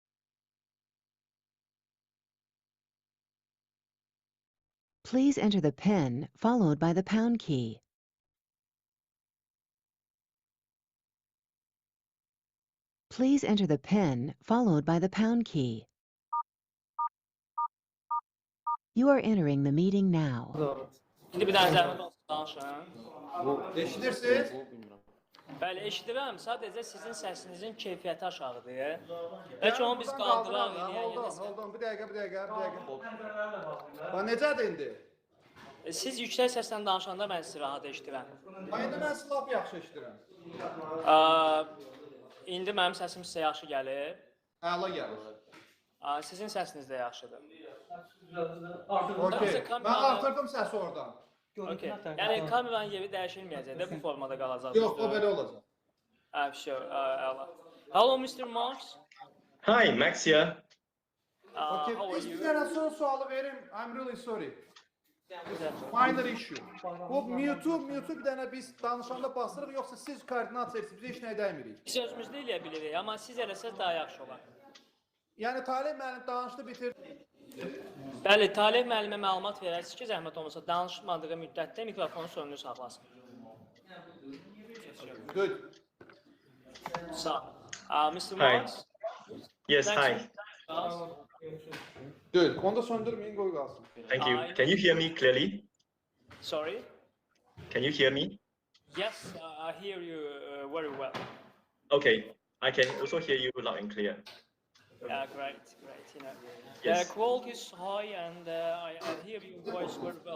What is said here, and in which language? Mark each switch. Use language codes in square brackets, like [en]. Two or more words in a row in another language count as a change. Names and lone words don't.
[en] Please enter the PIN followed by the pound key. Please enter the PIN followed by the pound key. You are entering the meeting now. [az] İndi bir dənə zəhmət olsun danışın. Eşidirsiniz? Bəli, eşidirəm. Sadəcə sizin səsinizin keyfiyyəti aşağıdır. Bəlkə onu biz qaldıraq, [en] Hold on, [az] bir dəqiqə. Bax, necədir indi? Siz yüksək səslə danışanda mən sizi rahat eşidirəm. İndi mən sizi lap yaxşı eşidirəm. İndi mənim səsim sizə yaxşı gəlir. Əla gəlir. Sizin səsiniz də yaxşıdır. Okey. Sadəcə Mən kameranı- artırdım səsi oradan. Okay. Yəni kameranın yeri dəyişilməyəcək də bu formada qalacaq. Yox, o belə olacaq. [en] Sure. Əla. Hello Mr. Marks. Hi, Max here. Okay. How are [az] Biz bir [en] you? [az] dənə son sualı verim. [en] I'm really sorry. Minor issue. [az] Bu mute bir dənə biz danışanda basırıq, yoxsa siz koordinat verirsiniz, biz heç nəyə dəymirik. Biz özümüzdə eləyə bilirik, amma siz eləsəz daha yaxşı olar. Yəni Talib müəllim danışdı, bitirdi. Bəli, Talib müəllimə məlumat verərsiniz ki, zəhmət olmasa danışmadığı müddətdə mikrofonu sönülü saxlasın. [en] Good. [az] Sağ ol. [en] Mr. Hi. Marks. Yes, thanks hi. for- Good. [az] Onu da söndürməyin, qoy qalsın. [en] Thank you. Can you hear me clearly? Sorry. Can you hear me? Yes, I hear you very well. Okay. I can also hear you loud and clear. Yeah, great. You know, Yes. the quality is high, and I hear your voice very well.